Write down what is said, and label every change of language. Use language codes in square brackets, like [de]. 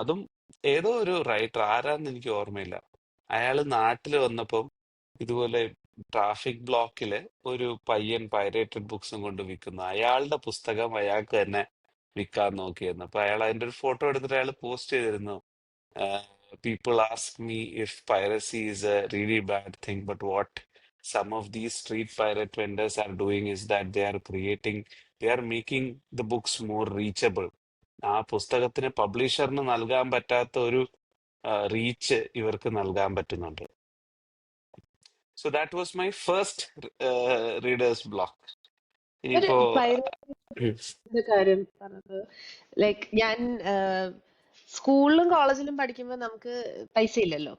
[ml] അതും ഏതോ ഒരു റൈറ്റർ, ആരാന്ന് എനിക്ക് ഓർമ്മയില്ല, അയാള് നാട്ടിൽ വന്നപ്പം ഇതുപോലെ ട്രാഫിക് ബ്ലോക്കില് ഒരു പയ്യൻ പൈറേറ്റഡ് ബുക്സും കൊണ്ട് വിൽക്കുന്നു. അയാളുടെ പുസ്തകം അയാൾക്ക് തന്നെ വിൽക്കാൻ നോക്കിയിരുന്നു. അപ്പൊ അയാൾ അതിന്റെ ഒരു ഫോട്ടോ എടുത്തിട്ട് അയാൾ പോസ്റ്റ് ചെയ്തിരുന്നു. [en] People ask me if piracy is a really bad thing, but what some of these street pirate vendors are doing is that they are making the books more reachable. [ml] ആ പുസ്തകത്തിന് പബ്ലിഷറിന് നൽകാൻ പറ്റാത്ത ഒരു reach ഇവർക്ക് നൽകാൻ പറ്റുന്നുണ്ട്. [en] So that was my first readers block. [ml] ഒരു ഇനിയിപ്പോ പൈറേറ്റ് കാര്യം പറഞ്ഞത്, ലൈക്ക് ഞാൻ സ്കൂളിലും കോളേജിലും പഠിക്കുമ്പോൾ നമുക്ക് പൈസ ഇല്ലല്ലോ.